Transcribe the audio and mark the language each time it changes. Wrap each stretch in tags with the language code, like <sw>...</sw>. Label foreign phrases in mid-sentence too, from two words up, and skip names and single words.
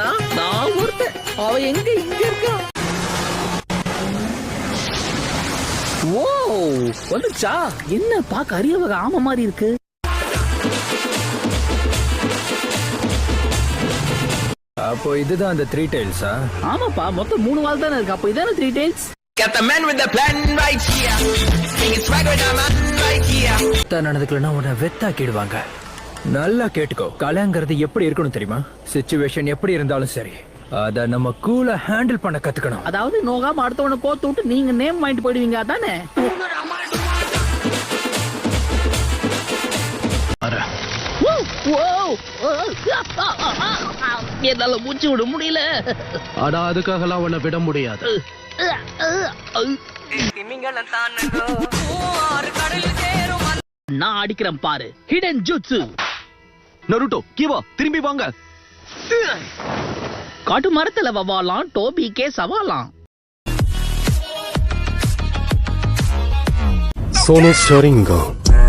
<ta>நான் ஒருத்தன், அவ எங்க இங்க இருக்கா? ஓ வந்துச்சா? என்ன பாக்க அரிய வகை ஆமை மாதிரி இருக்கு. அப்போ இதுதான் அந்த 3 டேல்ஸா? ஆமாப்பா, மொத்தம் 3 வால் தானே இருக்கு. அப்போ இதான 3 டேல்ஸ்.</ta> <en>Got the man with the plan right here. Singing swag with the man right here.</en> <ta>நடந்துக்கலன்னா உன்னை வெத்தாக்கிடுவாங்க. நல்லா கேட்டுக்கோ, கலைங்கிறது எப்படி இருக்கணும் தெரியுமா? சிச்சுவேஷன் எப்படி இருந்தாலும் சரி, அத நம்ம கூலா ஹேண்டில் பண்ண கத்துக்கணும். அதாவது நோகாம அடுத்தவனை கோத்து விட்டு நீங்க நேம் வாங்கிட்டு போயிடுவீங்க அதானே? என்னால மூச்சு விட முடியல. ஆனா அதுக்காகலாம் உன்னை விட முடியாது. நான் அடிக்கிறேன் பாரு, ஹிடன் ஜுட்சு. நருட்டோ கீவா திரும்பி வாங்க. காட்டு மரத்துல வவாலாம், டோபிக்கே சவாலாம்.</ta> <ja>その車輪が</ja>